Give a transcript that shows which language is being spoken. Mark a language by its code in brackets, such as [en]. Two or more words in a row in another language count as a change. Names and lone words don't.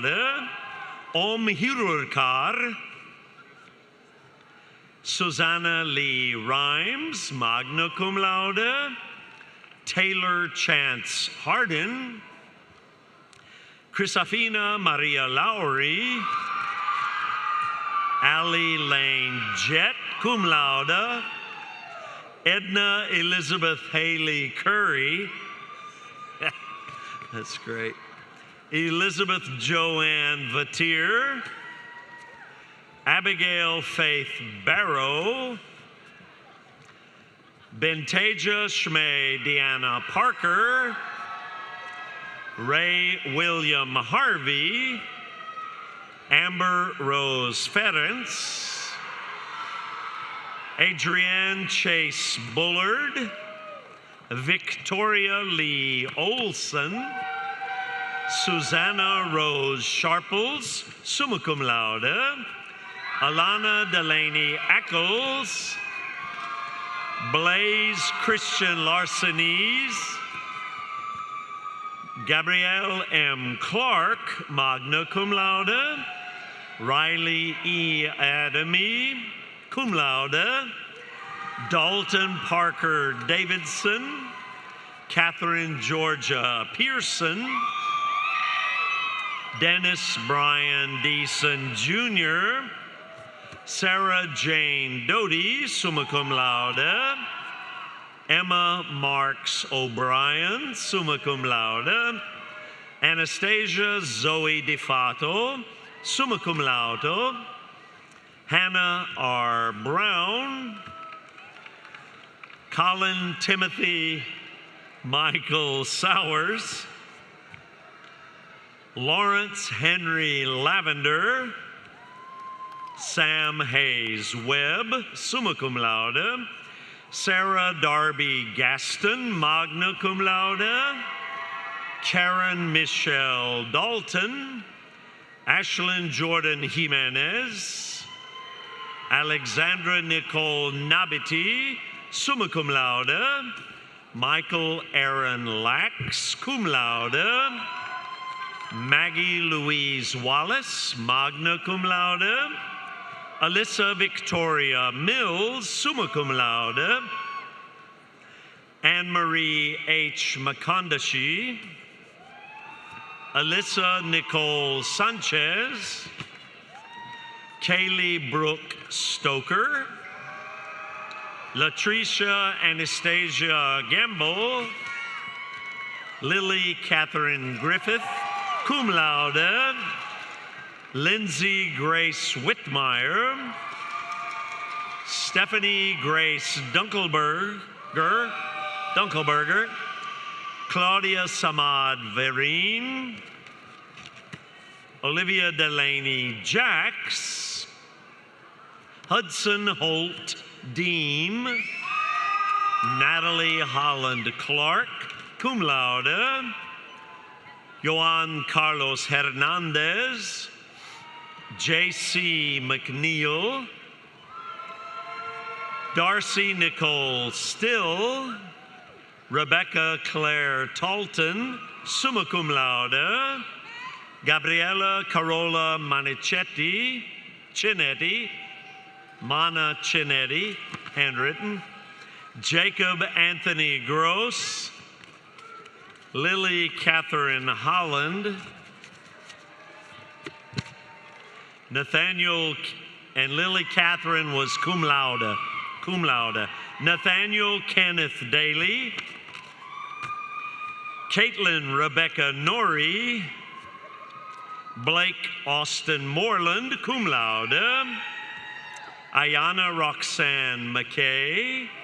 [en] Om Hirurkar. Susanna Lee Rhymes, [la] magna cum laude. [en] Taylor Chance Hardin. Chrisafina Maria Lowry. Allie Lane Jett, [la] cum laude. [en] Edna Elizabeth Haley Curry. That's great. Elizabeth Joanne Vatier. Abigail Faith Barrow. Bentaja Shmei Deanna Parker. Ray William Harvey. Amber Rose Ferentz. Adrienne Chase Bullard. Victoria Lee Olson. Susanna Rose Sharples, [la] summa cum laude. [en] Alana Delaney Eccles. Blaze Christian Larsenese. Gabrielle M. Clark, [la] magna cum laude. [en] Riley E. Adamy, [la] cum laude. [en] Dalton Parker Davidson. Catherine Georgia Pearson. Dennis Brian Deason Jr. Sarah Jane Doty, [la] summa cum laude. [en] Emma Marks O'Brien, [la] summa cum laude. [en] Anastasia Zoe DeFato, [la] summa cum laude. [en] Hannah R. Brown. Colin Timothy Michael Sowers. Lawrence Henry Lavender. Sam Hayes Webb, [la] summa cum laude. [en] Sarah Darby Gaston, [la] magna cum laude. [en] Karen Michelle Dalton. Ashlyn Jordan Jimenez. Alexandra Nicole Nabiti, [la] summa cum laude. [en] Michael Aaron Lax, [la] cum laude. [en] Maggie Louise Wallace, [la] magna cum laude. [en] Alyssa Victoria Mills, [la] summa cum laude. [en] Anne-Marie H. Makondashi. Alyssa Nicole Sanchez. Kaylee Brooke Stoker. Latricia Anastasia Gamble. Lily Catherine Griffith, [la] cum laude. [en] Lindsay Grace Whitmire. Stephanie Grace Dunkelberger. Claudia Samad Vereen. Olivia Delaney Jacks. Hudson Holt Deem. Natalie Holland Clark, [la] cum laude. [en] Joan Carlos Hernandez. J.C. McNeil. Darcy Nicole Still. Rebecca Claire Talton, [la] summa cum laude. [en] Gabriella Carola Manichetti, Mana Chinetti, handwritten. Jacob Anthony Gross. Lily Catherine Holland. Nathaniel, and Lily Catherine was [la] cum laude. [en] Nathaniel Kenneth Daly. Caitlin Rebecca Norrie. Blake Austin Moreland, [la] cum laude. [en] Ayana Roxanne McKay.